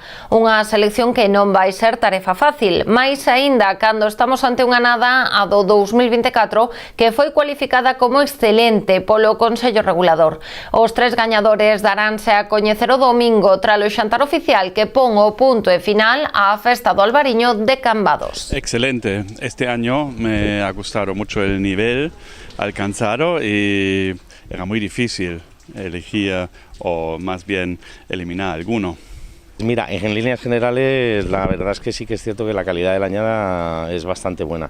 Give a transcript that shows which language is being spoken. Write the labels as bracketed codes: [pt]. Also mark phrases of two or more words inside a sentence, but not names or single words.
[gl] Unha selección que non vai ser tarefa fácil, máis aínda cando estamos ante unha nada, a do 2024, que foi cualificada como excelente polo Consello Regulador. Os tres gañadores daránse a coñecer o domingo tralo xantar oficial que pon o punto e final á Festa do Albariño de Cambados. Excelente. [es] Este año me ha gustado mucho el nivel alcanzado y era muy difícil elegir o más bien eliminar alguno. Mira, en líneas generales la verdad es que sí que es cierto que la calidad de la añada es bastante buena.